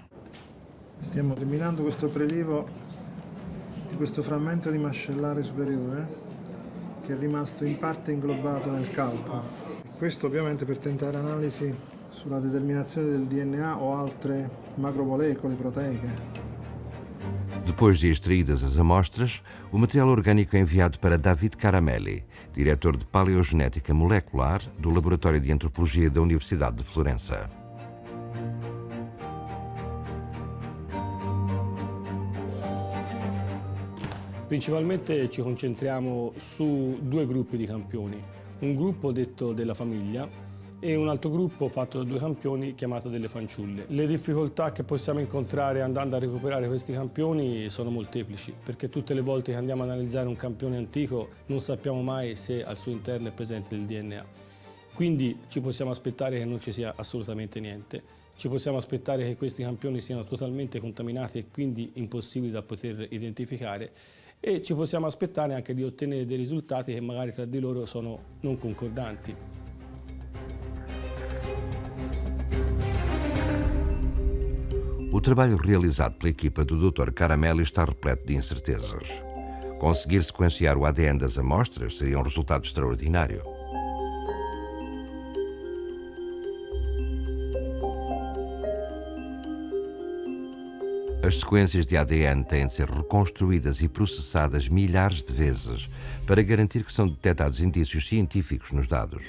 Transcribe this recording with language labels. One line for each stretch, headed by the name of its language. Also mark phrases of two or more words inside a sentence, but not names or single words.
Italian: Stiamo terminando questo prelievo di questo frammento di mascellare superiore che è rimasto in parte inglobato nel calco. Questo ovviamente per tentare analisi sulla determinazione del DNA o altre macromolecole proteiche.
Portuguese: Depois de extraídas as amostras, o material orgânico é enviado para David Caramelli, diretor de Paleogenética Molecular do Laboratório de Antropologia da Universidade de Florença.
Italian: Principalmente ci concentriamo su 2 gruppi di campioni, un gruppo detto della famiglia e un altro gruppo fatto da 2 campioni chiamato delle fanciulle. Le difficoltà che possiamo incontrare andando a recuperare questi campioni sono molteplici, perché tutte le volte che andiamo ad analizzare un campione antico non sappiamo mai se al suo interno è presente il DNA. Quindi ci possiamo aspettare che non ci sia assolutamente niente, ci possiamo aspettare che questi campioni siano totalmente contaminati e quindi impossibili da poter identificare, e ci possiamo aspettare anche di ottenere dei risultati che magari tra di loro sono non concordanti.
Portuguese: O trabalho realizado pela equipa do Dr. Caramelli está repleto de incertezas. Conseguir sequenciar o ADN das amostras seria um resultado extraordinário. As sequências de ADN têm de ser reconstruídas e processadas milhares de vezes para garantir que são detectados indícios científicos nos dados.